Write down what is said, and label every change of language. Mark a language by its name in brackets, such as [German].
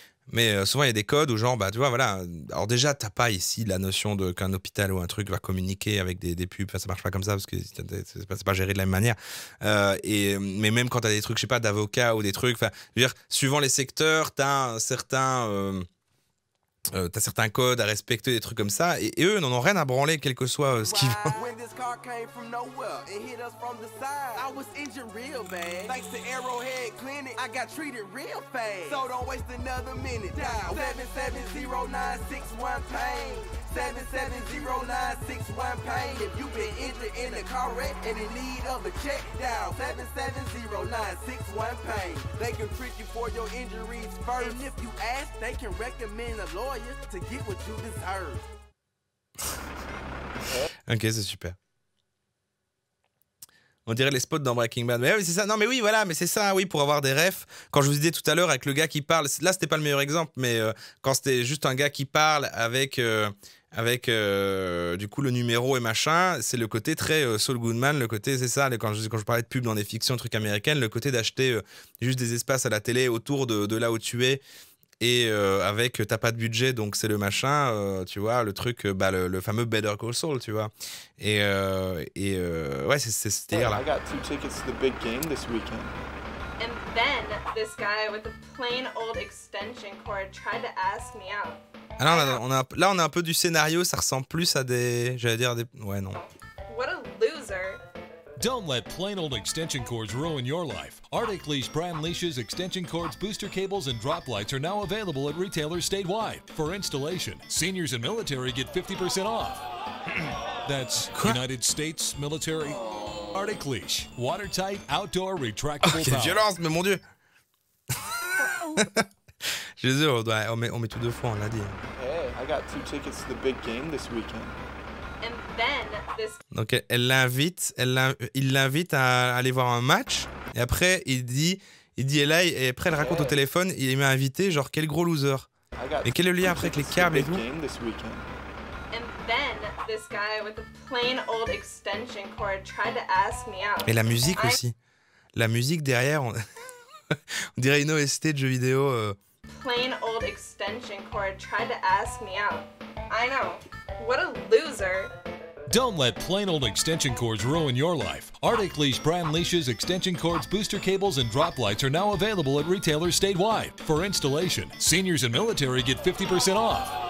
[French] mais souvent il y a des codes où genre bah tu vois voilà, alors déjà t'as pas ici la notion qu'un hôpital ou un truc va communiquer avec des pubs, enfin ça marche pas comme ça parce que c'est pas géré de la même manière, mais même quand t'as des trucs je sais pas d'avocats ou des trucs, enfin je veux dire suivant les secteurs t'as un certain t'as certains codes à respecter, des trucs comme ça, et eux n'en ont rien à branler, quel que soit ce qu'ils vendent. [English] When this car came from nowhere, it hit us from the side. I was injured real bad. Thanks to Arrowhead Clinic, I got treated real fast. So don't waste another minute. Dial 770-961 pain. 770-961 pain. If you've been injured in a car wreck and in need of a check, dial 770-961 pain. They can treat you for your injuries first. And if you ask, they can recommend a lawyer to get what you deserve. [French] Ok, c'est super. On dirait les spots dans Breaking Bad. Mais oui, c'est ça. Non, mais oui, voilà, mais c'est ça, oui, pour avoir des refs. Quand je vous disais tout à l'heure avec le gars qui parle, là, c'était pas le meilleur exemple, mais quand c'était juste un gars qui parle avec du coup le numéro et machin, c'est le côté très Saul Goodman, le côté, c'est ça, quand je parlais de pub dans des fictions, trucs américaines, le côté d'acheter juste des espaces à la télé autour de là où tu es. Et avec t'as pas de budget donc c'est le machin tu vois le truc le fameux Better Call Saul tu vois et ouais c'est ce délire là. [English] I got 2 tickets to the big game this weekend. And then this guy with a plain old extension cord tried to ask me out. [French] Alors on a un peu du scénario, ça ressemble plus à des ouais non. [English] What a loser. Don't let plain old extension cords ruin your life. Arctic Leash brand leashes, extension cords, booster cables, and drop lights are now available at retailers statewide. For installation, seniors and military get 50% off. That's United States Military. Arctic Leash, watertight, outdoor, retractable [French] quelle violence, mais mon Dieu. Je suis désolé, on met tout 2 fois, on l'a dit. [English] Hey, I I got 2 tickets to the big game this weekend. And then this [French] Donc il l'invite à aller voir un match. Et après, il dit et là, et après, elle raconte au téléphone, il m'a invité, genre, quel gros loser. Mais quel est le lien après avec les câbles et tout? [English] And then this guy with a plain old extension cord tried to ask me out. [French] Et la musique aussi. La musique derrière, on dirait une OST de jeux vidéo. [English] Plain old extension cord tried to ask me out. I know. What a loser. Don't let plain old extension cords ruin your life. Arctic Leash brand leashes, extension cords, booster cables, and drop lights are now available at retailers statewide. For installation, seniors and military get 50% off.